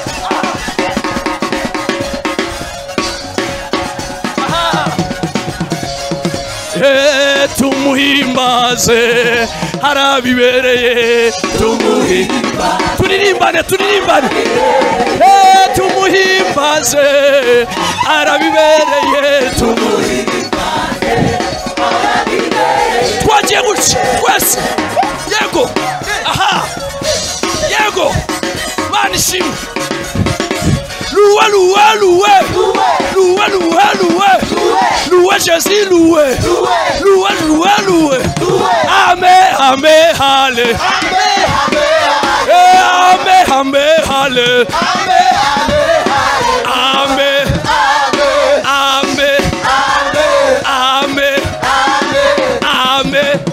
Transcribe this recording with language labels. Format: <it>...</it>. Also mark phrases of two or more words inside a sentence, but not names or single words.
<rw>Tumuhimbaze harabibereye tumuhimbaze turirimbane turirimbane tumuhimbaze harabibereye tumuhimbaze twagiye gutya twese yego aha yego Mana ishimwe</rw> <fr>loué loué loué loué loué loué loué Jésus loué loué loué loué amen amen allé amen amen allé amen amen amen amen</fr>